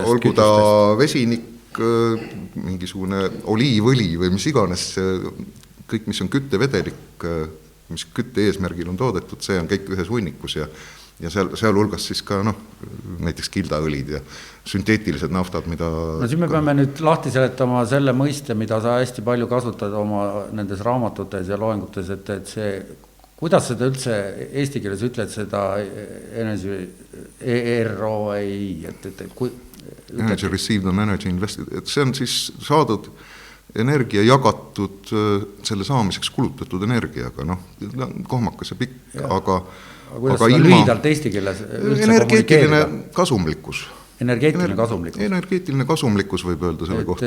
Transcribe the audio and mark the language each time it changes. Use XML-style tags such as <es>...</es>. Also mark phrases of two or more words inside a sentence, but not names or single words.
<et>olgu ta vesinik, mingisugune oliivõli või mis iganes, kõik, mis on küttevedelik, mis kütte eesmärgil on toodetud, see on kõik ühes hunnikus ja seal hulgas siis ka näiteks kildaõlid ja sünteetilised naftad, mida... No siin me peame nüüd lahti seletama selle mõiste, mida sa hästi palju kasutad oma nendes raamatutes ja loengutes, et see, kuidas seda üldse eesti keeles ütled seda EROI,</et> <en>Energy received on energy invested,</en> <et>et see on siis saadud energia jagatud selle saamiseks kulutatud energiaga, kohmakas ja pikk, aga kuidas seda lühidalt eesti keeles üldse energeetiline kasumlikkus. Energeetiline kasumlikkus võib öelda selle kohta.</et>